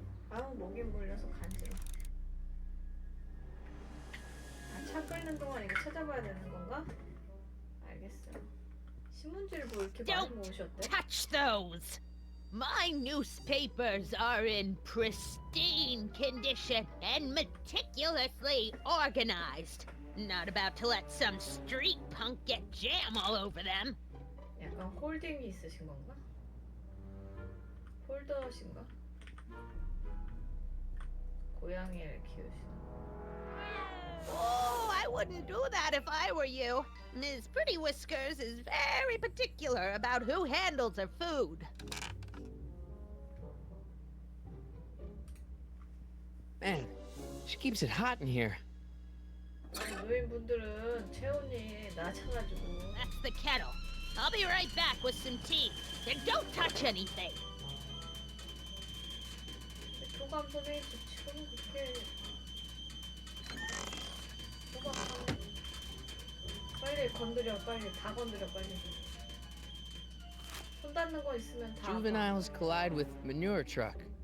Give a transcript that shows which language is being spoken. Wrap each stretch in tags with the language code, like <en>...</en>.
<ko>아우 목이 물려서 간지러. 차 끓는 동안 이거 찾아봐야 되는 건가? 알겠어요. 신문지를 뭐 이렇게 많이</ko> <en>Don't</en> <ko>모으셨대?</ko> <en>touch those! My newspapers are in pristine condition and meticulously organized. Not about to let some street punk get jam all over them.</en> <ko>약간 홀딩이 있으신 건가? 홀더신가? 고양이를 키우시는.</ko> <en>Oh, I wouldn't do that if I were you. Ms. Pretty Whiskers is very particular about who handles her food. Man, she keeps it hot in here.</en> <ko>노인분들은 체온이 낮아가지고.</ko> <en>That's the kettle. I'll be right back with some tea. And don't touch anything.</en> <ko>초감성에 지치고는 그렇게 빨리 건드려, 빨리 다 건드려, 빨리. 손 닿는 거 있으면 다.</ko> <en>Juveniles collide with manure truck.</en>